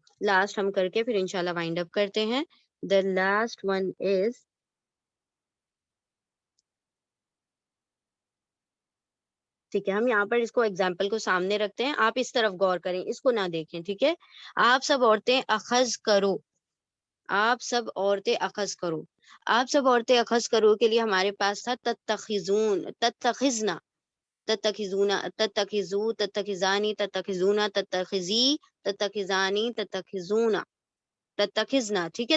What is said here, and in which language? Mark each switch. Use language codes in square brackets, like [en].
[ur] Last ہم کر کے پھر انشاءاللہ وائنڈ اپ کرتے ہیں. [en] The last one is ٹھیک ہے. [ur] ہم یہاں پر اس کو ایگزامپل کو سامنے رکھتے ہیں، آپ اس طرف غور کریں، اس کو نہ دیکھیں. ٹھیک ہے. آپ سب عورتیں اخذ کرو. آپ سب عورتیں اخذ کرو. آپ سب عورتیں اخذ کرو کے لیے ہمارے پاس تھا [ar] تتخذون، تتخذنا، تتخذونا، تتخذو، تتخذانی، تتخذونا، تتخذی، تتخذانی، تتخذونا، تتخذنا. [ur] ٹھیک ہے.